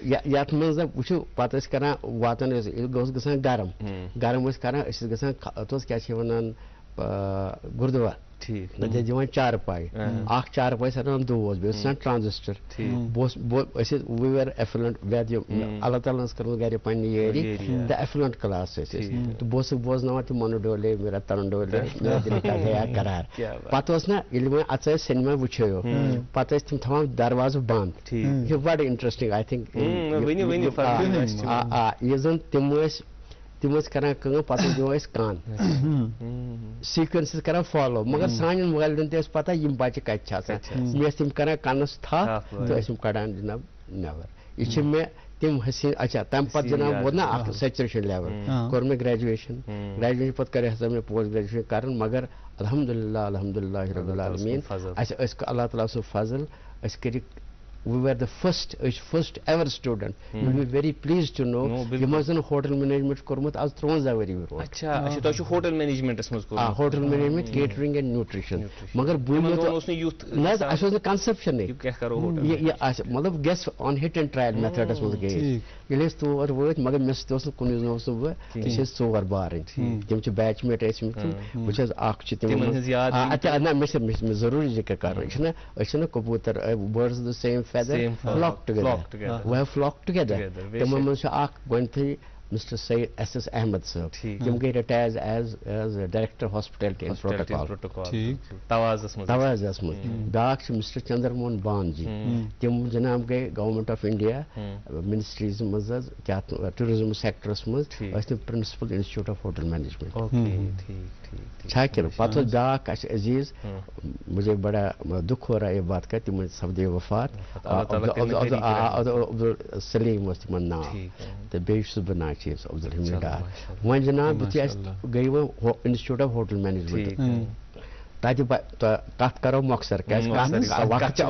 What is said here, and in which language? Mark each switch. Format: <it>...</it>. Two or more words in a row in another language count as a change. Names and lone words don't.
<ks>یَتھ منٛز وٕچھِو پَتہٕ ٲسۍ کران واتان ٲسۍ ییٚلہِ اوس گژھان گرم ٲسۍ کران أسۍ ٲسۍ گژھان اَتھ کیٛاہ چھِ وَنان گُردُوار تَتہِ ٲسۍ دِوان چارپاے اکھ چارپاے ٲسۍ رَٹان دوس بیٚیہِ اوس آسان ٹرانزسٹر أسۍ ٲسۍ</ks> <en>we are affluent</en> <ks>اللہ تعالیٰ ہَن ٲس کٔرمٕژ گرِ پنٕنہِ یٲری تہٕ</ks> <en>affluent class</en> <ks>ٲسۍ أسۍ تہٕ بہٕ اوسُکھ بوزناوان تِم</ks> <ur>منو ڈولے میرا ترن ڈولے میرا دِل کا گیا قرار</ur> <ks>پَتہٕ اوس نہ ییٚلہِ وۄنۍ اَژٕ ٲسۍ سینما وٕچھو پَتہٕ ٲسۍ تِم تھاوان دروازٕ بنٛد یہِ چھُ بَڑٕ</ks> <en>interesting I think</en> <ks>یہِ زَن تِم ٲسۍ کران کٲم پَتہٕ ٲسۍ دِوان أسۍ کَن سیٖکوینس ٲسۍ کران فالو مگر سانٮ۪ن والدین تہِ ٲس پَتہ یِم بَچہِ کَتہِ چھِ آسان مےٚ ٲسۍ تِم کران کَنَس تھپھ تہٕ ٲسۍ یِم کَڑان جِناب نٮ۪بر یہِ چھِ مےٚ تِم حسیٖن اچھا تَمہِ پَتہٕ جِناب ووت نہ اکھ سیچُریشن لیول کوٚر مےٚ گریجویشن پَتہٕ کَرے ہسا مےٚ</ks> <en>post graduation</en> <ks>کَرُن مگر</ks> <ar>الحمدُاللہ رۄب العالمیٖن</ar> <ks>اَسہِ ٲسۍ اللہ تعالیٰ سُنٛد فضل أسۍ کٔرِکھ</ks> <en>we were the first ever student you will be very pleased to know</en> <ks>یِم ٲسۍ زَن</ks> <en>hotel management</en> <ks>کوٚرمُت آز 53 ؤری برونٛٹھ</ks> <en>hotel managements منٛز hotel management catering and nutrition</en> <ks>مگر نہ حظ اَسہِ اوس نہٕ کنسپشنٕے یہِ آسہِ مطلب گژھِ</ks> <en>on hit and trial methods</en> <ks>منٛز گٔے ییٚلہِ أسۍ تور وٲتۍ مگر مےٚ سۭتۍ اوس نہٕ کُنُے زوٚن اوسُس بہٕ أسۍ ٲسۍ 4 بارٕنۍ تِم چھِ</ks> <en>batch mate</en> <ks>ٲسۍمٕتۍ بہٕ چھَس اکھ چھِ تِم نہ مےٚ چھِ ضروٗری ذِکر کَرُن یہِ چھُنہ أسۍ چھِنہ</ks> <en>کبوٗتر birds of the same feather flock together we have flocked together</en> <ks>تِمن منٛز چھُ اکھ گۄڈٕنیتھٕے مسٹر سید ایس ایس احمد صٲب تِم گٔے</ks> <en>retire as director hospitality and protocol</en> <ks>توازس منٛز بیٛاکھ چھُ مسٹر چندر موہن بان جی تِم جِناب گٔے</ks> <en>government of India ministries</en> <ks>منٛز حظ کیٛاہ</ks> <en>tourism sectors</en> <ks>منٛز ٲسۍ تِم</ks> <en>principal institute of hotel management</en> <ks>چھا کِنہٕ پَتہٕ اوس بیٛاکھ اَسہِ عزیٖز</ks> <ur>مجھے بڑا دُکھ ہو رہا یہ بات کا</ur> <ks>تِم سپدے وفات عبدل سلیٖم اوس تِمن ناو تہٕ بیٚیہِ چھُس بہٕ ناچیز عبدل حمید ڈار وۄنۍ جِناب یُتھُے اَسہِ گٔے وۄنۍ</ks> <en>institute of hotel management</en> <ks>کت کرو مۄخصر کیٛازِ وقت چھُ</ks>